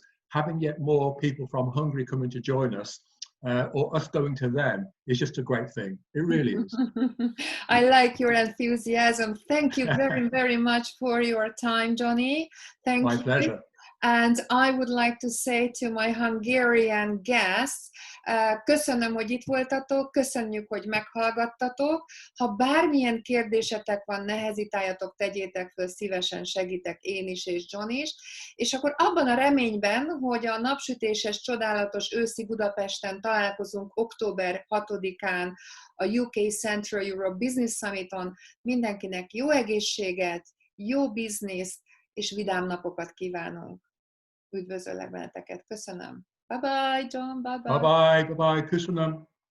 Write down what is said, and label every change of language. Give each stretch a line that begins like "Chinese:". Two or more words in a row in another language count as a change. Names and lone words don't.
English: Having yet more people from Hungary coming to join us, or us going to them, is just a great thing. It really is. I like your enthusiasm. Thank you very, very much for your time, Johnny. Thank My you. pleasure. And I would like to say to my Hungarian guests,
Hungarian: köszönöm, hogy itt voltatok, köszönjük, hogy meghallgattatok. Ha bármilyen kérdésetek van, ne hezitáljatok, tegyétek föl, szívesen segítek én is és John is. És akkor abban a reményben, hogy a napsütéses, csodálatos őszi Budapesten találkozunk október 6-án a UK Central Europe Business Summiton, mindenkinek jó egészséget, jó bizniszt és vidám napokat kívánunk. Üdvözöllek benneteket. Köszönöm.
English: Bye-bye, John. Bye-bye. Bye-bye. Bye-bye.
Hungarian: Köszönöm.